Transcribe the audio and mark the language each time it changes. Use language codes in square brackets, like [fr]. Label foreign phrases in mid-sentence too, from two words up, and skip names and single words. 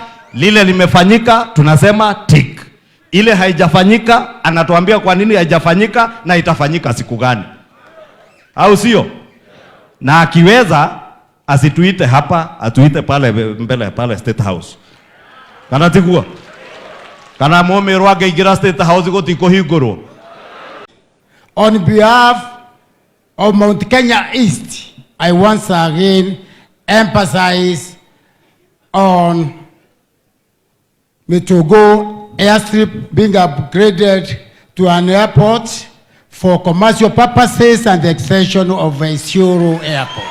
[sw] Lile limefanyika tunasema tick, ile haijafanyika anatuambia kwa nini haijafanyika na itafanyika siku gani, au sio? Na akiweza asituite hapa, atuite pale mbele pale State House. [mer] Kana tigua kana momerwa ngeigira State House gotiko hingoro. [en] On behalf of Mount Kenya East, I once again emphasize on Mitogo airstrip being upgraded to an airport for commercial purposes and the extension of Isiolo Airport.